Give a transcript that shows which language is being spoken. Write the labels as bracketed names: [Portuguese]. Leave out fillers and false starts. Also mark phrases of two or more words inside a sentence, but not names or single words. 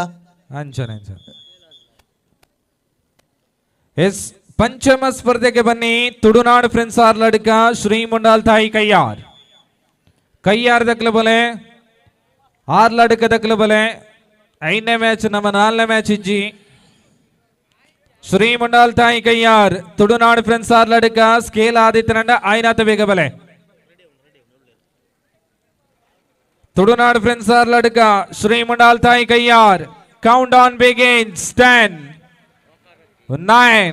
[Kannada] ಅಂಚನೆ. ಎಸ್, ಪಂಚಮ ಸ್ಪರ್ಧೆಗೆ ಬನ್ನಿ. [Tulu] ತುಡುನಾಡು ಫ್ರೆಂಡ್ಸ್ ಆರ್ಲಡ್ಕ ಶ್ರೀ ಮುಂಡಾಲ್ ತಾಯಿ ಕೈಯಾರ್ ದಕ್ಲಬಲೆ ಆರ್ಲಡ್ಕ ದಕ್ಲಬಲೆ 5ನೇ ಮ್ಯಾಚ್ ನಮ್ಮ 4ನೇ ಮ್ಯಾಚ್ ಇಜ್ಜಿ ಶ್ರೀ ಮುಂಡಾಲ್ ತಾಯಿ ಕೈಯಾರ್ ತುಡುನಾಡು ಫ್ರೆಂಡ್ಸ್ ಆರ್ಲಡ್ಕ ಸ್ಕೇಲ್ ಆದಿತ್ಯನಂಡ ಆಯ್ನಾತ ಬೇಗ ಬಲೆ. ತುಡುನಾಡು ಫ್ರೆಂಡ್ಸ್ ಆರ್ಲಡ್ಕ ಶ್ರೀ ಮುಂಡಾಲ್ ತಾಯಿ ಕೈಯಾರ್. [English] count down begins. 10, 9,